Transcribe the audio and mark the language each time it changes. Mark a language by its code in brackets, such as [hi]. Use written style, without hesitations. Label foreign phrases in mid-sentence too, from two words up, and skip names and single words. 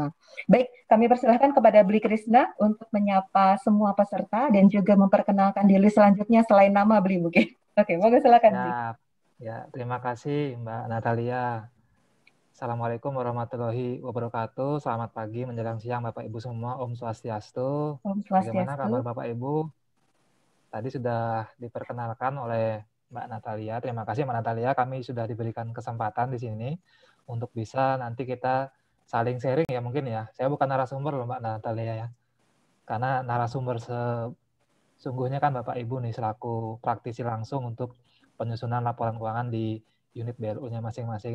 [id] Baik, kami persilahkan kepada Bli Krisna untuk menyapa semua peserta dan juga memperkenalkan diri selanjutnya selain nama Bli mungkin. Oke, monggo silakan Bli. ya, ya. Terima kasih Mbak Natalia. [ar] Assalamualaikum warahmatullahi wabarakatuh. [id] Selamat pagi menjelang siang Bapak Ibu semua. [ban] Om Swastiastu. Om [id] Bagaimana kabar [ban] Swastiastu. [id] Bapak Ibu? Tadi sudah diperkenalkan oleh Mbak Natalia. Terima kasih Mbak Natalia. Kami sudah diberikan kesempatan di sini untuk bisa nanti kita saling sharing ya mungkin ya. Saya bukan narasumber loh Mbak Natalia ya. Karena narasumber sesungguhnya kan Bapak Ibu nih selaku praktisi langsung untuk penyusunan laporan keuangan di unit BLU-nya masing-masing.